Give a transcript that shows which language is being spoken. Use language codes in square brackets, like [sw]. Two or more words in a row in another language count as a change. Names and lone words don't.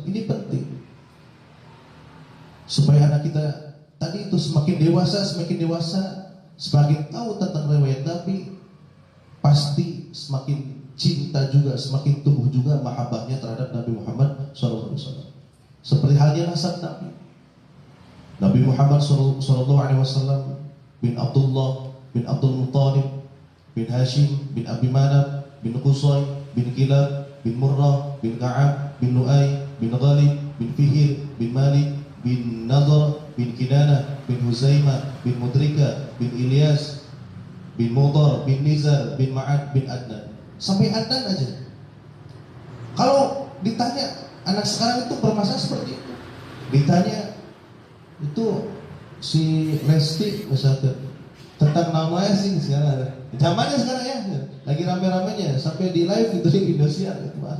[id] Ini penting supaya anak kita tadi itu semakin dewasa, semakin tahu tentang riwayat Nabi, pasti semakin cinta juga, semakin tumbuh juga mahabbahnya terhadap Nabi Muhammad SAW. Seperti halnya nasab Nabi Muhammad SAW bin Abdullah bin Abdul Muttalib bin Hashim bin Abi Manaf bin Qusay bin Kilab bin Murrah bin Ka'ab bin Lu'ay bin Ghalib bin Fihir bin Malik bin Nadhr bin Kinanah bin Huzaimah bin Mudrika bin Ilyas bin Mudar bin Nizar bin Ma'ad bin Adnan. Sampai Adnan aja. Kalau ditanya anak sekarang itu bermasalah seperti itu, ditanya itu si Lesti misalkan tentang namanya sih sekarang ada. Zamannya sekarang ya, lagi rame-ramenya sampai di live itu di Indonesia gitu Mas.